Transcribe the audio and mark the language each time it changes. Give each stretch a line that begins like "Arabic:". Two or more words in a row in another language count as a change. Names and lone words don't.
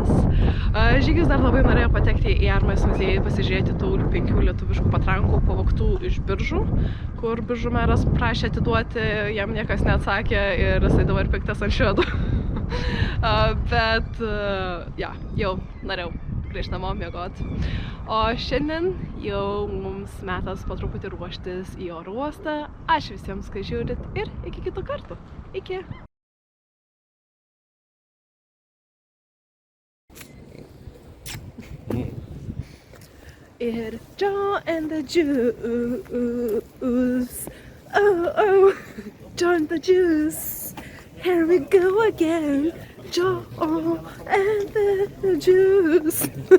Lithuanian: Žygis dar labai norėjo patekti į Armijos muziejų, pasižiūrėti tų 5 lietuviškų patrankų pavogtų iš Biržų, kur Biržų meras prašė atiduoti, jam niekas neatsakė ir jisai dabar piktas ant švedų. Bet jau norėjau grįžti namo miegoti. O šiandien jau mums metas po truputį ruoštis į oro uostą. Ačiū visiems, kai žiūrit ir iki kitų kartų. Iki!
English: It John and the Juice. Oh, John the Juice. Here we go again. John and the Juice.